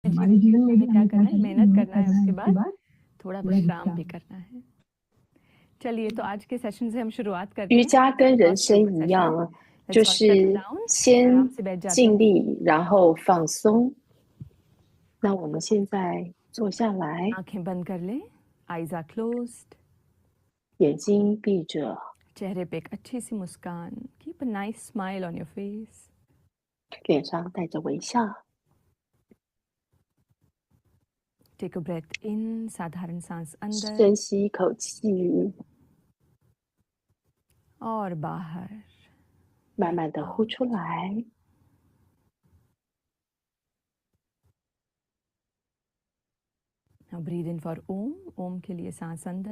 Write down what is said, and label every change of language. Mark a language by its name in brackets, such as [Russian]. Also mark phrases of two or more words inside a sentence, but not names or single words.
[Hindi] हमारे जीवन में भी हमें क्या करना है, मेहनत करना है, उसके बाद थोड़ा विश्राम भी करना है। चलिए, तो आज के सेशन से हम शुरुआत करते हैं। [Chinese] 瑜伽跟人生一样，就是先尽力，然后放松。那我们现在坐下来， [Hindi] आंखें बंद कर लें, [English] eyes are closed, [Chinese] 眼睛闭着， [Hindi] चेहरे पे एक अच्छी सी मुस्कान, [English] keep a nice smile on your face, [Chinese] 脸上带着微笑。 [English] take a breath in, [Hindi] साधारण सांस अंदर [Chinese] 深吸一口气， [Hindi] और बाहर, [Chinese] 慢慢的呼出来。 [English] Now breathe in for Om. [Hindi] Om के लिए सांस अंदर.